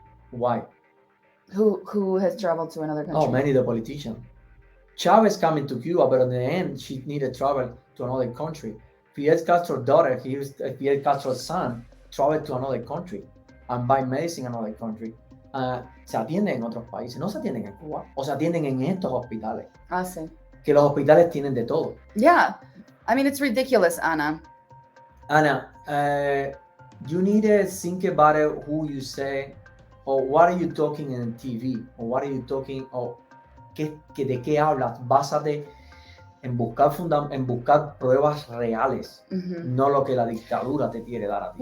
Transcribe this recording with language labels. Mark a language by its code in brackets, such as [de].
[en] Why? Who has traveled to another country? Oh, many of the politicians. Chavez coming to Cuba, but in the end, she needed travel to another country. Fidel Castro's daughter, Fidel Castro's son, travel to another country and buy medicine in another country. [es] Se atienden en otros países, no se atienden en Cuba, o se atienden en estos hospitales. Ah, sí. Que los hospitales tienen de todo. [en] Yeah, I mean, it's ridiculous, Anna. Anna, you need to think about it, who you say, or what are you talking in TV, or what are you talking, or [es] de qué hablas. Básate en buscar pruebas reales, no lo que la dictadura te quiere dar a ti.